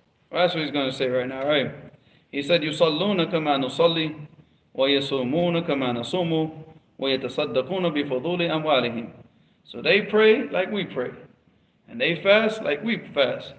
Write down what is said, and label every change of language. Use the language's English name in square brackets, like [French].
[English] Well, that's what he's going to say right now, right? He said, [Arabic] يُصَلُّونَ كَمَا نُصَلِّي وَيَصُومُونَ كَمَا نَصُومُ وَيَتَصَدَّقُونَ بِفُضُولِ أَمْوَالِهِمْ. [English] So they pray like we pray, and they fast like we fast.